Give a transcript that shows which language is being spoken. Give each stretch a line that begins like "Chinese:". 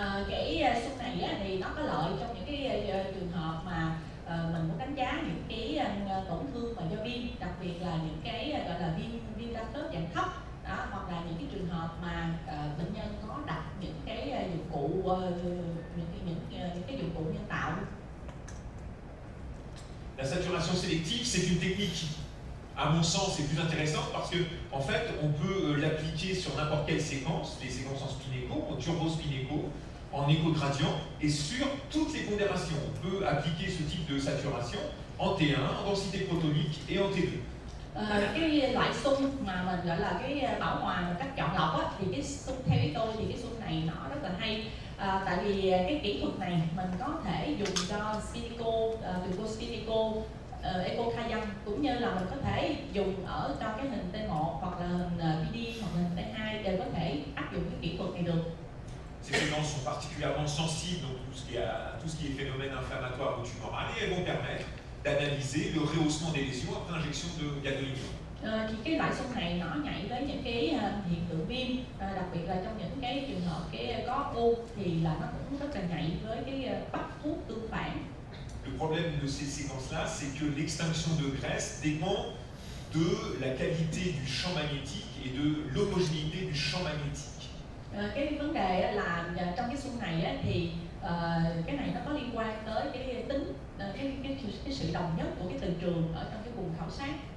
Vietnamese: Cái xung này thì nó có lợi trong những cái trường hợp mà mình muốn đánh giá những cái tổn thương mà do viêm, đặc biệt là những cái gọi là viêm đa khớp dạng thấp, hoặc là những cái trường hợp mà bệnh nhân có đặt những cái dụng cụ những cái dụng cụ nhân tạo.
French: La saturation sélective, c'est une technique qui, à mon sens, est plus intéressante parce que, en fait, on peut l'appliquer sur n'importe quelle séquence, les séquences en spinéco, en turbospinéco, en écho-gradient, et sur toutes les pondérations. On peut appliquer ce type de saturation en T1, en densité protonique et en T2.
Vietnamese: Cái loại xung mà mình gọi là cái bảo hòa một cách chọn lọc thì cái xung theo ý tôi thì cái xung này nó rất là hay. Tại vì cái kỹ thuật này mình có thể dùng cho spinéco, turbospinéco, echocardiogram, cũng như là mình có thể dùng ở cho cái hình T1 hoặc là hình PD hoặc là hình T2 đều có thể áp dụng cái kỹ thuật này được.
French: Ces séquences sont particulièrement sensibles dans tout ce qui est phénomène inflammatoire ou tumoral et elles vont permettre d'analyser le rehaussement des lésions après injection de gadolinium.
Vietnamese: Thì cái loại xung này nó nhạy với những cái hiện tượng viêm, đặc biệt là trong những cái trường hợp có u thì là nó cũng rất là nhạy với cái bắt thuốc tương phản.
French: Le problème de ces séquences-là, c'est que l'extinction de graisse dépend de la qualité du champ magnétique et de l'homogénéité du champ magnétique.
Vietnamese: Cái vấn đề là trong cái xung này thì cái này nó có liên quan tới cái tính cái sự đồng nhất của cái từ trường ở trong cái vùng khảo sát.